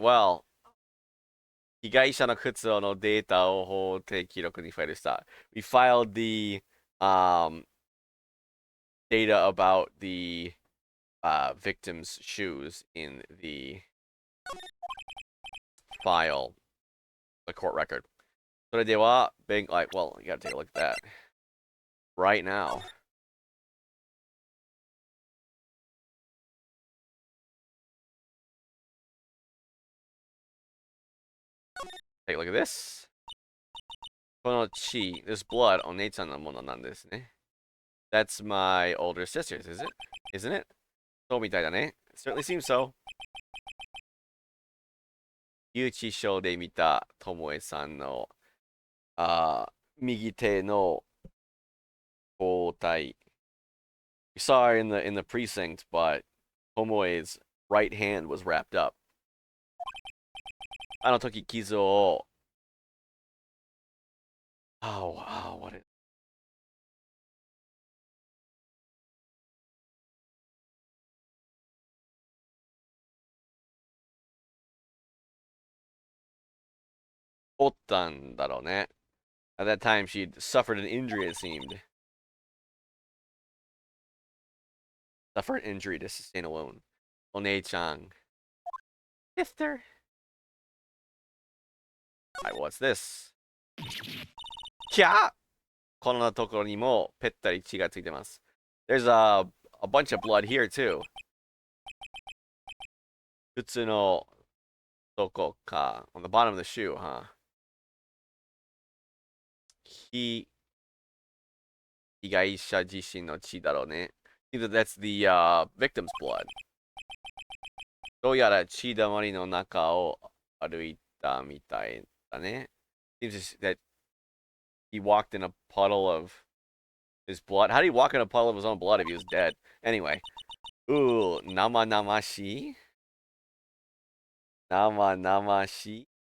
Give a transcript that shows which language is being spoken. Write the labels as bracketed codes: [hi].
[ja] Well, 被害者の靴のデータを法定記録にファイルした。 [en] We filed the data about the victim's shoes in the file, the court record. [ja] それでは、 [en] like, well, you gotta take a look at that right now. Take a look at this. [ja] この血, [en] this blood, [ja] お姉ちゃんのものなんですね。 [en] That's my older sister's, is it? Isn't it? [ja] そうみたいだね。 [en] Certainly seems so. [ja] 留置所で見たともえさんの右手の包帯. [en] We saw her in the precinct, but Tomoe's right hand was wrapped up. [ja] あの時傷を [en] Oh, wow, what is [ja] 折ったんだろうね. [en] At that time, she'd suffered an injury, it seemed. Suffered an injury to sustain a wound. One-chan. Sister. Alright, what's this? [ja] キャーこんなところにもぺったり血がついてます. [en] There's a bunch of blood here, too. [ja] 靴のどこか. [en] On the bottom of the shoe, huh? [ja] 被害者自身の血だろうね. [en] Either that's the victim's blood. [ja] どうやら血だまりの中を歩いたみたいだね. [en] Seems that he walked in a puddle of his blood. How did he walk in a puddle of his own blood if he was dead? Anyway. Ooh, nama-namashi? Nama-namashi?